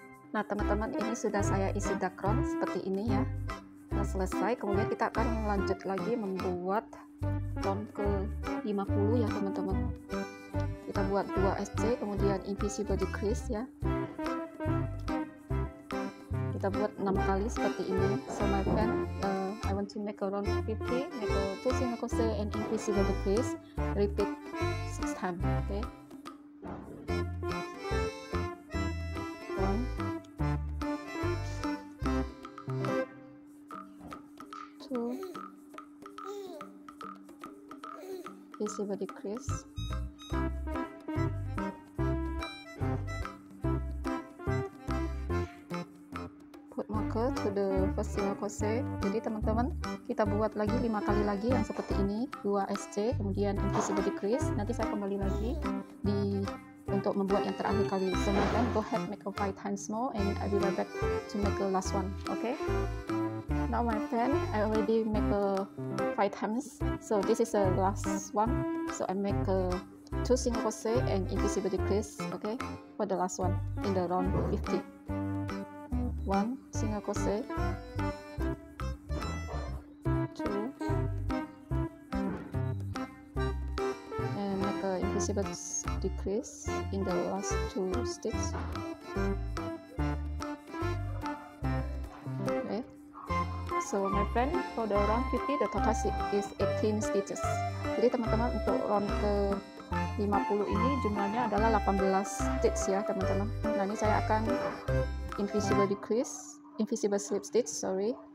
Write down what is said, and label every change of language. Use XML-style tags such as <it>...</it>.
<id>Nah teman-teman, ini sudah saya isi background seperti ini ya. Nah selesai, kemudian kita akan lanjut lagi membuat round ke 50 ya teman-teman. Kita buat 2 SC, kemudian invisible decrease ya. Kita buat 6 kali seperti ini.</id> <en>So my friend, I want to make a round 50, make a 2 single crochet and invisible decrease, repeat 6 times, okay? 2 invisible decrease, put marker to the first single crochet.</en> <id>Jadi teman-teman, kita buat lagi 5 kali lagi yang seperti ini, 2 SC, kemudian invisible decrease. Nanti saya kembali lagi untuk membuat yang terakhir kali.</id> <en>So my friend, go ahead make a 5 times more and I will be right back to make the last one, okay? Now my friend, I already make a 5 times, so this is the last one. So I make a 2 single crochet and invisible decrease, okay, for the last one in the round 50. 1 single crochet, 2, and make a invisible decrease in the last 2 stitches. So my friend, for the round 50 the total is 18 stitches.</en> <id>Jadi teman-teman, untuk round ke 50 ini jumlahnya adalah 18 stitch ya teman-teman. Nah ini saya akan invisible slip stitch, sorry.</id>